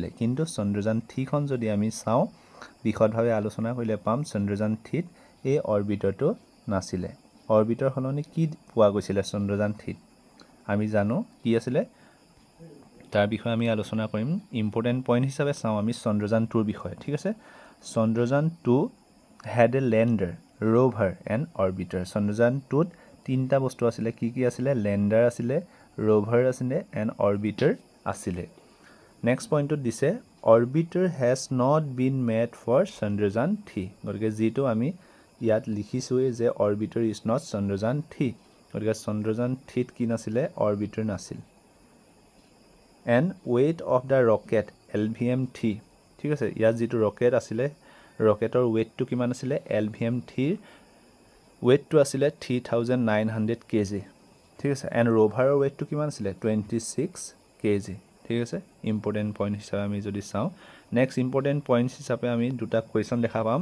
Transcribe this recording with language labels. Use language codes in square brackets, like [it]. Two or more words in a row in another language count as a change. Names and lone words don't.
[as] কিন্তু চন্দ্ৰযান 3 খন যদি আমি চাওঁ বিশদভাৱে আলোচনা কৰিলে পাম চন্দ্ৰযান 3ত এই অৰ্বিটাৰটো নাছিলে। অৰ্বিটাৰ সলনি কি পোৱা গৈছিলে চন্দ্ৰযান 3ত? আমি জানো কি আছিলে, তাৰ বিষয়ে আমি আলোচনা কৰিম। [en] important point [as] হিচাপে চাওঁ আমি চন্দ্ৰযান 2ৰ বিষয়ে, ঠিক আছে। [en] চন্দ্ৰযান 2 had a lander, rover and orbiter. [as] চন্দ্ৰযান 2ত তিনিটা বস্তু আছিলে। কি কি আছিলে? লেণ্ডাৰ আছিলে, rover আছিলে [en] and orbiter [as] আছিলে। [en] next point [as] দিছে [en] orbiter has not been made for [as] চন্দ্ৰযান 3। গতিকে যিটো আমি ইয়াত লিখিছোঁ যে [en] orbiter is not [as] চন্দ্ৰযান 3, গতিকে চন্দ্ৰযান 3ত কি নাছিলে? orbiter নাছিল। [en] and weight of the rocket LVM-3, [as] ঠিক আছে। ইয়াত যিটো ৰকেট আছিলে ৰকেটৰ ৱেইটটো কিমান আছিলে? LVM-3ৰ ৱেইটটো আছিলে 3900 kg, ঠিক আছে। এণ্ড ৰোভাৰৰ ৱেইটটো কিমান আছিলে? 26 kg, ঠিক আছে। [en] important point [as] হিচাপে আমি যদি চাওঁ [en] next important points [as] হিচাপে আমি দুটা কুৱেশ্যন দেখা পাম।